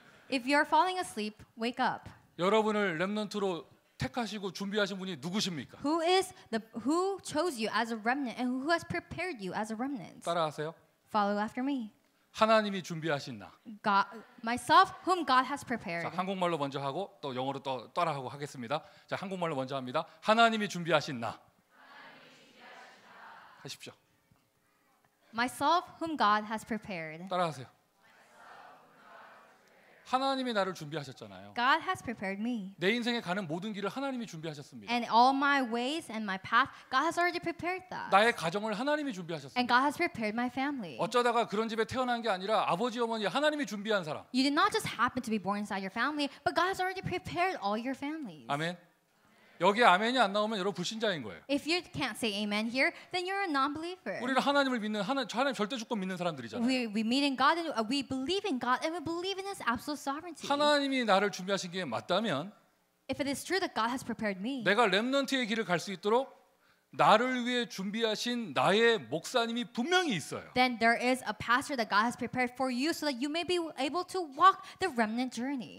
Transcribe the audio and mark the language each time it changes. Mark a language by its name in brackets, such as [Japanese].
[English] If you're falling asleep, wake up. [Korean] 여러분을 렘넌트로 택하시고 준비하신 분이 누구십니까? [English] Who chose you as a remnant and who has prepared you as a remnant? [Korean] 따라하세요. [English] Follow after me. [Korean] 하나님이 준비하신 나. [English] God, myself, whom God has prepared. [Korean] 자, 한국말로 먼저 하고 또 영어로 또 따라하고 하겠습니다. 자, 한국말로 먼저 합니다. 하나님이 준비하신 나. 하십시오. [English] Myself, whom God has prepared. [Korean] 따라하세요. 하나님이 나를 준비하셨잖아요. [English] God has prepared me. [Korean] 내 인생에 가는 모든 길을 하나님이 준비하셨습니다. [English] And all my ways and my path, God has already prepared that. [Korean] 나의 가정을 하나님이 [English] And [Korean] 준비하셨습니다. [English] God has prepared my family. [Korean] 어쩌다가 그런 집에 태어난 게 아니라 아버지 어머니 하나님이 준비한 사람. [English] You did not just happen to be born inside your family, but God has already prepared all your families. [Korean] 아멘. 여기에 아멘이 안 나오면 여러분 불신자인 거예요. [English] If you can't say amen here, then you're a non-believer. [Korean] 우리는 하나님을 믿는 하나님 절대 주권 믿는 사람들이잖아요. [English] We meet in God and we believe in God and we believe in His absolute sovereignty. [Korean] 하나님이 나를 준비하신 게 맞다면 [English] If it is true that God has prepared me, [Korean] 내가 렘넌트의 길을 갈 수 있도록 나를 위해 준비하신 나의 목사님이 분명히 있어요. [English] then there is a pastor that God has prepared for you so that you may be able to walk the remnant journey.